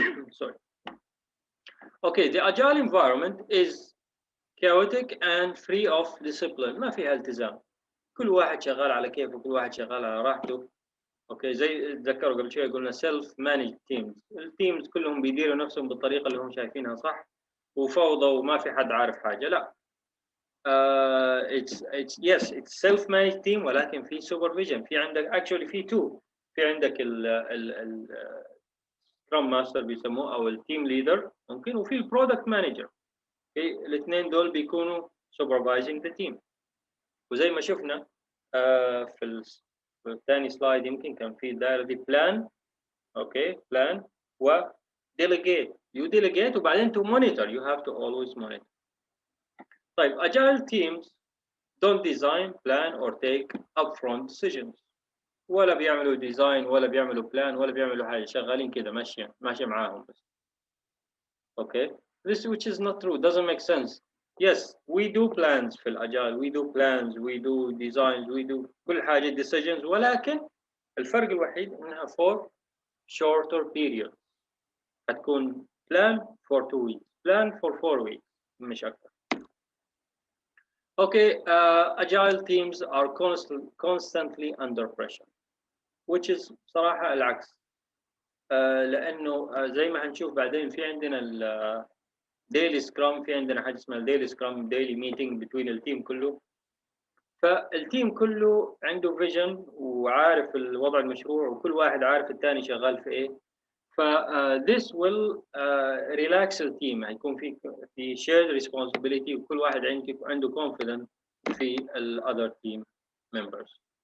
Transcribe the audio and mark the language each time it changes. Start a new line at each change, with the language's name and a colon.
English: Sorry. Okay, the agile environment is chaotic and free of discipline.
Arabic: ما فيها التزام. كل واحد شغال على كيفه، كل واحد شغال على راحته. اوكي زي تذكروا قبل شوي قلنا
English: self managed teams.
Arabic: التيمز كلهم بيديروا نفسهم بالطريقه اللي هم شايفينها صح وفوضى وما في حد عارف حاجه. لا.
English: it's self managed team
Arabic: ولكن في
English: supervision.
Arabic: في عندك actually في two. في عندك ال Scrum Master بيسموه أو التيم ليدر ممكن وفي البرودكت مانجر. الاثنين دول بيكونوا
English: supervising the team.
Arabic: وزي ما شفنا في الثاني سلايد يمكن كان في الدائرة دي plan.
English: Okay plan و delegate. You delegate وبعدين to monitor. You have to always monitor. طيب agile teams don't design, plan or take upfront decisions.
Arabic: ولا بيعملوا ديزاين ولا بيعملوا بلان ولا بيعملوا حاجه شغالين كده ماشيه معاهم بس.
English: Okay, this which is not true, doesn't make sense. Yes, we do plans
Arabic: في الاجايل,
English: we do plans, we do designs, we do
Arabic: كل حاجه
English: decisions
Arabic: ولكن الفرق الوحيد انها
English: for shorter period.
Arabic: هتكون
English: plan for 2 weeks, plan for 4 weeks
Arabic: مش اكثر.
English: Okay, agile teams are constantly under pressure. which is
Arabic: صراحة العكس. لأنه زي ما هنشوف بعدين في عندنا ال daily scrum في عندنا حاجة اسمها daily scrum
English: daily meeting between
Arabic: التيم كله. فالتيم كله عنده vision وعارف الوضع المشروع وكل واحد عارف الثاني شغال في إيه.
English: ف this will relax التيم.
Arabic: هيكون في
English: shared responsibility
Arabic: وكل واحد عنده confidence في ال
English: other team members.